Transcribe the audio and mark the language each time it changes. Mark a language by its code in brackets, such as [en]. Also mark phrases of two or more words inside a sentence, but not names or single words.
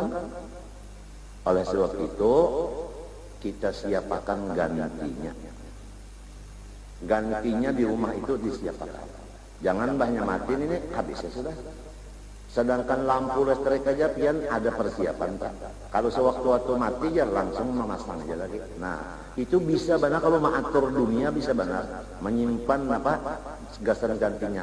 [bjn] Oleh sebab itu kita siapakan gantinya. Gantinya di rumah itu disiapkan. Jangan banyak mati ini habisnya sudah. Sedangkan lampu listrik aja pian ada persiapan Pak. Kalau sewaktu-waktu mati ya langsung memasang aja lagi. Nah itu bisa benar kalau mengatur dunia bisa benar menyimpan apa gasan gantinya.